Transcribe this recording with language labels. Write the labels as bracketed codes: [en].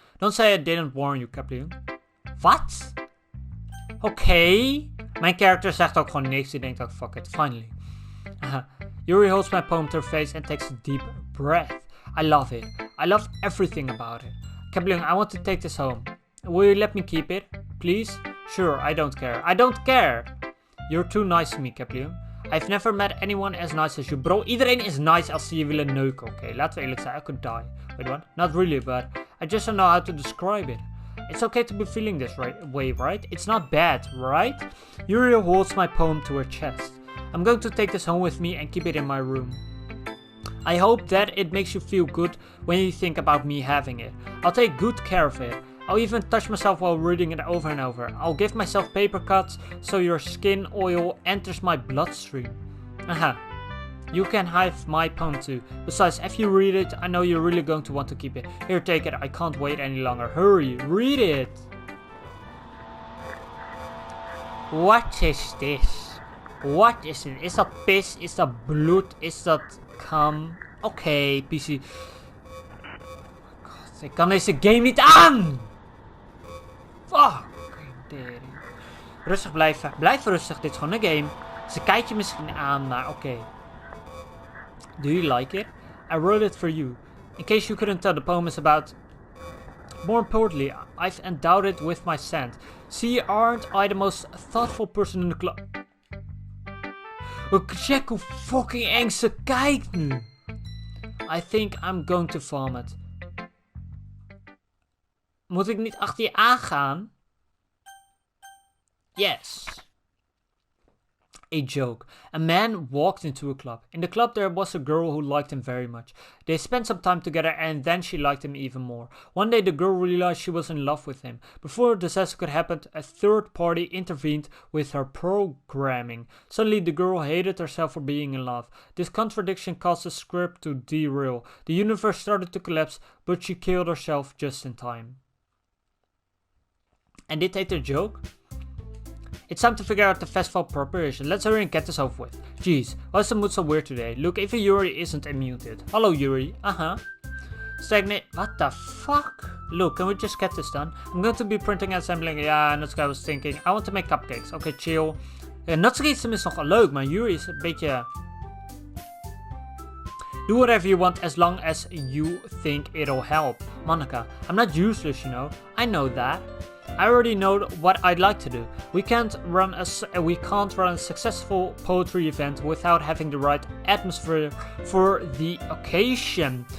[en] Don't say I didn't warn you, Captain. [nl] Wat? Oké. Mijn character zegt ook gewoon niks. Die denkt ook, [en] fuck it, finally. Yuri holds my poem to her face and takes a deep breath. I love it. I love everything about it. Captain, I want to take this home. Will you let me keep it? Please? Sure, I don't care. I don't care! You're too nice to me, Captain. I've never met anyone as nice as you. [nl] Bro, iedereen is nice als ze je willen neuken, oké? Laten we eerlijk zijn, [en] I could die. Wait, what? Not really, but... I just don't know how to describe it. It's okay to be feeling this way, right? It's not bad, right? Yuri holds my poem to her chest. I'm going to take this home with me and keep it in my room. I hope that it makes you feel good when you think about me having it. I'll take good care of it. I'll even touch myself while reading it over and over. I'll give myself paper cuts so your skin oil enters my bloodstream. You can have my poem too. Besides, if you read it, I know you're really going to want to keep it. Here, take it. I can't wait any longer. Hurry, read it. What is this? What is it? [nl] Is dat piss? Is dat bloed? Is dat cum? Oké, PC. God, ik kan deze game niet aan! Fucking tering. Rustig blijven. Blijf rustig. Dit is gewoon een game. Ze kijkt je misschien aan, maar oké. [en] Do you like it? I wrote it for you. In case you couldn't tell, the poem is about... More importantly, I've endowed it with my scent. See, aren't I the most thoughtful person in the club? [nl] Check hoe fucking eng ze kijkt nu. [en] I think I'm going to vomit. [nl] Moet ik niet achter je aangaan? [en] Yes. A joke. A man walked into a club. In the club there was a girl who liked him very much. They spent some time together and then she liked him even more. One day the girl realized she was in love with him. Before a disaster could happen, a third party intervened with her programming. Suddenly the girl hated herself for being in love. This contradiction caused the script to derail. The universe started to collapse, but she killed herself just in time. [nl] En dit heet een joke? [en] It's time to figure out the festival preparation. Let's hurry and get this over with. Jeez, why is the mood so weird today? Look, even Yuri isn't muted. Hello, Yuri. Stagnate. What the fuck? Look, can we just get this done? I'm going to be printing and assembling. Yeah, and that's what I was thinking. I want to make cupcakes. Okay, chill. [nl] Natsuki is nog leuk, maar Yuri is een beetje... [en] Do whatever you want as long as you think it'll help. Monica, I'm not useless, you know. I know that. I already know what I'd like to do. We can't run a successful poetry event without having the right atmosphere for the occasion.